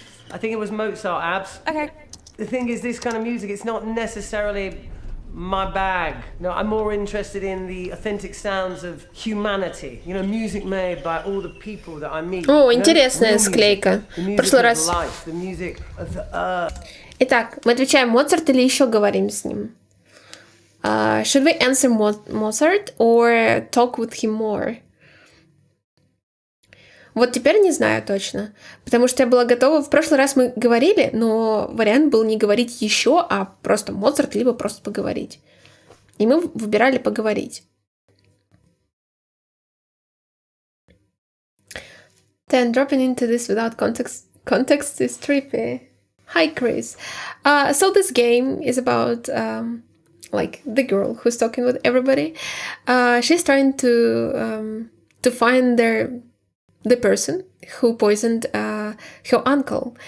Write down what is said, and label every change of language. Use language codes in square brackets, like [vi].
[en] I think it was Mozart, Abs. Okay. The thing is, this kind of music, it's not necessarily my bag. No, I'm more interested in the authentic sounds of humanity. You know, music made by all the people that I meet. [ru] О, интересная склейка. В прошлый раз. [en] The music of the earth. [ru] Итак, мы отвечаем Моцарт или еще говорим с ним? [en] Should we answer Mozart or talk with him more? [ru] Вот теперь не знаю точно, потому что я была готова. В прошлый раз мы говорили, но вариант был не говорить еще, а просто Моцарт, либо просто поговорить. И мы выбирали поговорить. [en] Then dropping into this without context is trippy. Hi, Chris. So this game is about like the girl who's talking with everybody. She's trying to find the person who poisoned her uncle.